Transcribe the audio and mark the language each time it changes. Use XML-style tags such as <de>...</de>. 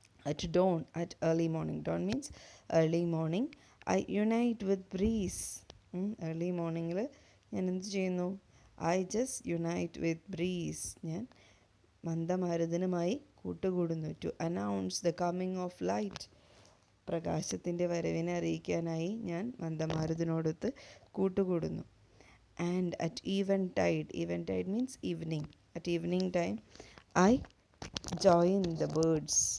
<en>At dawn, at early morning. Dawn means early morning. I unite with breeze. early morning</en> <ml>ഞാൻ എന്ത് ചെയ്യുന്നു?</ml> <en>I just unite with breeze.</en> <ml>ഞാൻ മന്ദമാരുതനുമായി കൂട്ടുകൂടുന്നു.</ml> <en>To announce the coming of light.</en> <ml>പ്രകാശത്തിൻ്റെ വരവിനെ അറിയിക്കാനായി ഞാൻ മന്ദമാരുതനോടൊത്ത് കൂട്ടുകൂടുന്നു.</ml> <en>And at eventide means evening. At evening time I join the birds.</en>